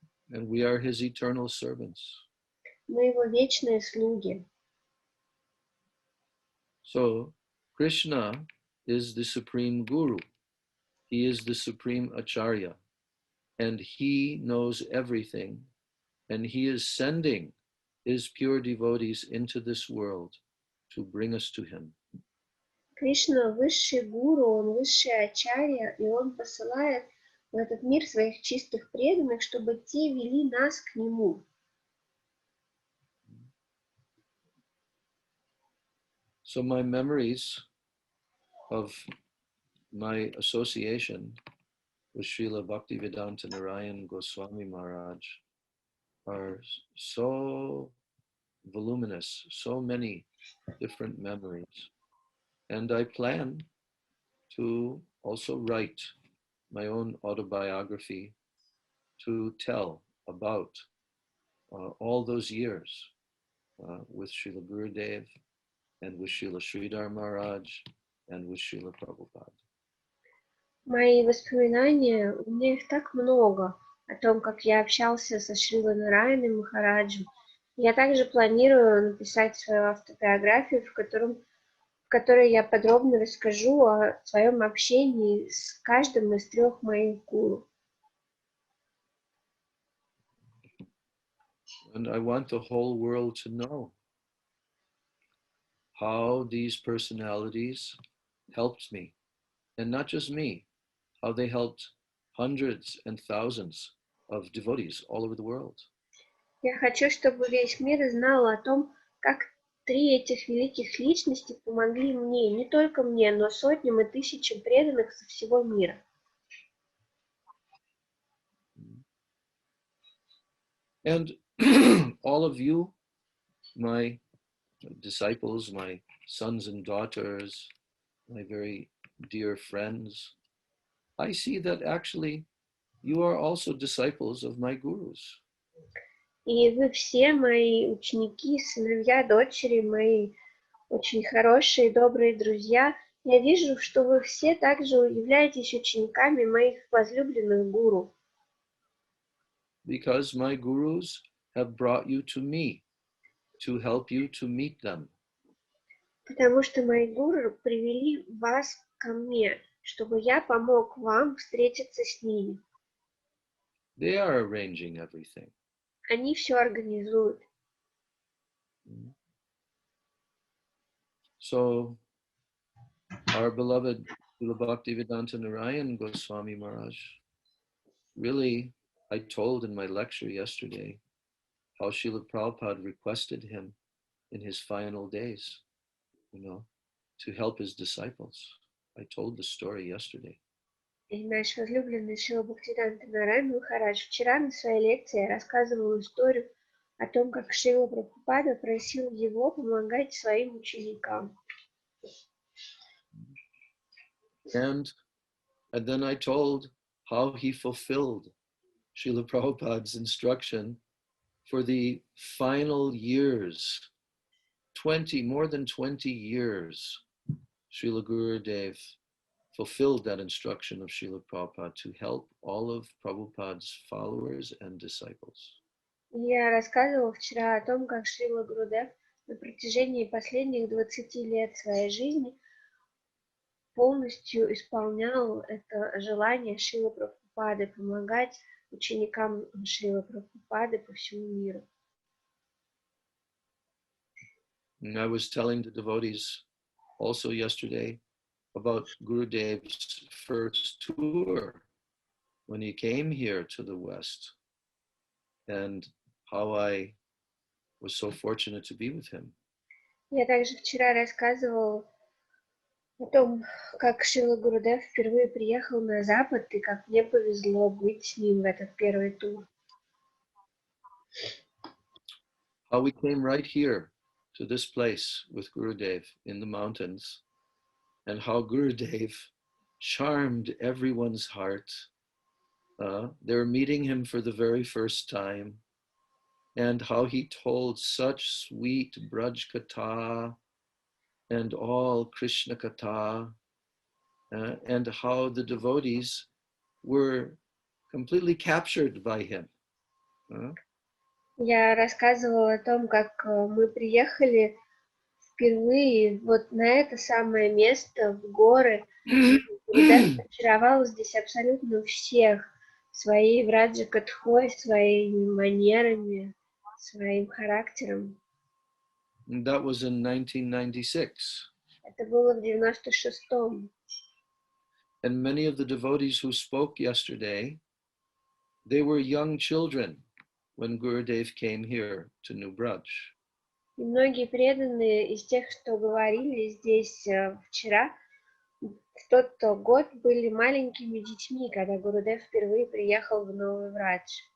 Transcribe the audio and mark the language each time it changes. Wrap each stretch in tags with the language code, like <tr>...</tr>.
<en>And we are his eternal servants.</en> <ru>Мы его вечные слуги.</ru> <en>So, Krishna is the supreme guru. He is the supreme acharya. And he knows everything. And he is sending his pure devotees into this world to bring us to him.</en> <ru>Кришна высший гуру, он высший ачарья, и он посылает в этот мир своих чистых преданных, чтобы те вели нас к нему.</ru> <en>So my memories of my association with Srila Bhaktivedanta Narayan Goswami Maharaj are so voluminous, so many different memories. And I plan to also write my own autobiography to tell about all those years with Srila Gurudev and with Srila Sridhar Maharaj and with Srila Prabhupada.</en> <ru>Мои воспоминания, у меня их так много, о том, как я общался со Шрилой Нараяной Махараджем. Я также планирую написать свою автобиографию, в которой я подробно расскажу о своем общении с каждым из 3 моих гуру.</ru> <en>And I want the whole world to know how these personalities helped me. And not just me, how they helped hundreds and thousands of devotees all over the world.</en> <ru>Я хочу, чтобы весь мир знал о том, как 3 этих великих личности помогли мне, не только мне, но сотням и тысячам преданных со всего мира.</ru> <en>And all of you, my disciples, my sons and daughters, my very dear friends, I see that actually you are also disciples of my gurus.</en> <ru>И вы все мои ученики, сыновья, дочери, мои очень хорошие, добрые друзья. Я вижу, что вы все также являетесь учениками моих возлюбленных гуру.</ru> <en>Because my gurus have brought you to me to help you to meet them.</en> <ru>Потому что мои гуру привели вас ко мне, чтобы я помог вам встретиться с ними.</ru> <en>They are arranging everything.</en> <ru>Они все организуют.</ru> <en>So, our beloved Srila Bhaktivedanta Narayan Goswami Maharaj, really, I told in my lecture yesterday how Srila Prabhupada requested him in his final days, to help his disciples. I told the story yesterday.</en> <ru>И наш возлюбленный Шрила Бхактивиданта Нараян Махарадж вчера на своей лекции рассказывал историю о том, как Шрила Прабхупада просил его помогать своим ученикам.</ru> <en>And then I told how he fulfilled Srila Prabhupada's instruction for the final years, more than 20 years, Srila Gurudev fulfilled that instruction of Srila Prabhupada to help all of Prabhupada's followers and disciples.</en> <ru>Я рассказывала вчера о том, как Шрила Гурудев на протяжении последних 20 лет своей жизни полностью исполнял это желание Шрилы Прабхупады помогать ученикам Шрилы Прабхупады по всему миру.</ru> <en>And I was telling the devotees also yesterday about Gurudev's first tour when he came here to the West and how I was so fortunate to be with him.</en> <ru>Я также вчера рассказывал о том, как Шрила Гурудев впервые приехал на Запад и как мне повезло быть с ним в этот первый тур.</ru> <en>How we came right here to this place with Gurudev in the mountains, and how Gurudev charmed everyone's heart. They were meeting him for the very first time, and how he told such sweet Braj Katha and all Krishna Katha, and how the devotees were completely captured by him.</en> <ru>Я рассказывала о том, как мы приехали впервые вот на это самое место, в горы. Гурудев очаровал здесь абсолютно всех своей Браджа Катхой, своими манерами, своим характером.</ru> <en>And that was in 1996.</en> <ru>Это было в 96-м.</ru> <en>And many of the devotees who spoke yesterday, they were young children when Gurudev came here to New Braj.</en> <ru>И многие преданные из тех, что говорили здесь вчера, в тот год были маленькими детьми, когда Гурудев впервые приехал в Новый Брадж.</ru>